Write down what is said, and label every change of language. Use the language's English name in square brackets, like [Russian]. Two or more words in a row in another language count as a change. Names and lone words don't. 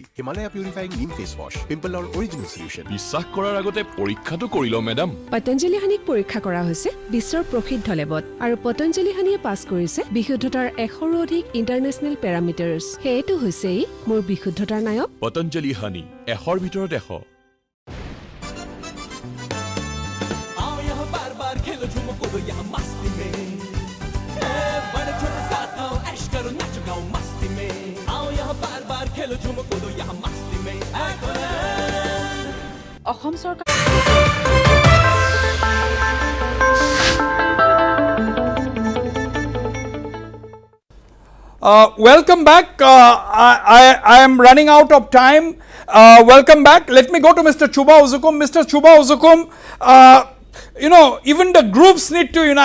[Assamese] হিমালয়া [English] purifying neem face wash, [Assamese] পিম্পলৰ [English] original solution. [Assamese] বিশ্বাস কৰাৰ আগতে পৰীক্ষাটো কৰি লওঁ মেডাম। পতঞ্জলি হানিক পৰীক্ষা কৰা হৈছে বিশ্বৰ প্ৰসিদ্ধ লেবত আৰু পতঞ্জলি হানিয়ে পাছ কৰিছে বিশুদ্ধতাৰ 100ৰো অধিক [English] international parameters. [Assamese] সেইটো হৈছে মোৰ বিশুদ্ধতাৰ নায়ক পতঞ্জলি হানি, 100ৰ ভিতৰত 100। [Hindi] खेलो झूमो कूदो यहाँ मस्ती में, बड़े छोटे साथ आओ ऐश करो नाचो गाओ मस्ती में। आओ यहाँ बार बार खेलो झूमो कूदो यहाँ मस्ती में। [Assamese] অসম চৰকাৰ [English] Welcome back. I am running out of time. Welcome back. Let me go to Mr. Chuba Uzukum. Mr. Chuba Uzukum, even the groups need to unite.